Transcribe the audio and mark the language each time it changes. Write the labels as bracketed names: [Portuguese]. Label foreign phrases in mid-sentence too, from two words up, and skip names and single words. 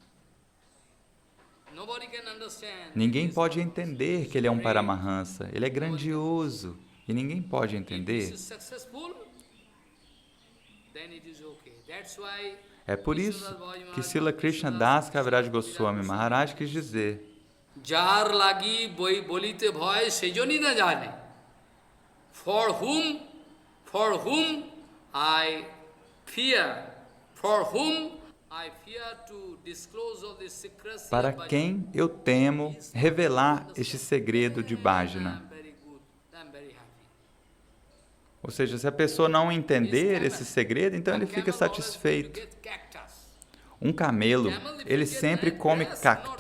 [Portuguese] Ninguém pode entender que ele é um Paramahansa. Ele é grandioso. E ninguém pode entender. É por isso que Srila Krishna Das Kaviraj Goswami Maharaj quis dizer: [Bangla] যার লাগি বই বলিতে ভয় সেজনি না জানে. [English] For whom I fear, to disclose of the secrecy. [Portuguese] Para quem eu temo revelar este segredo de Bhajana. Ou seja, se a pessoa não entender esse segredo, então ele fica satisfeito. Um camelo, ele sempre come cacto.